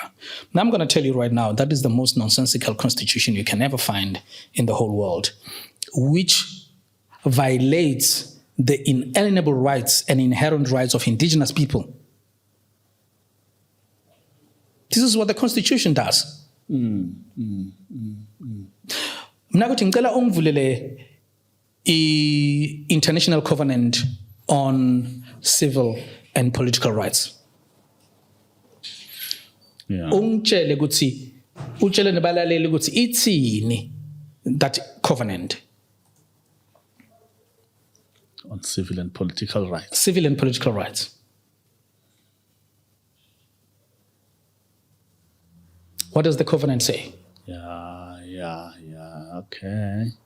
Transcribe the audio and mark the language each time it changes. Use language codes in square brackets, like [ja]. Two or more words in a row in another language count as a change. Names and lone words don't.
[en] Now I'm going to tell you right now, that is the most nonsensical constitution you can ever find in the whole world, which violates the inalienable rights and inherent rights of indigenous people. This is what the constitution does. [zu] Mna kuthi ngicela ungivulele [en] international covenant on civil and political rights. Yeah. [zu] Ungitshele ukuthi utshele nabalaleli ukuthi ithini [en] that covenant On civil and political rights. Civil and political rights. What does the covenant say? Yeah. Okay.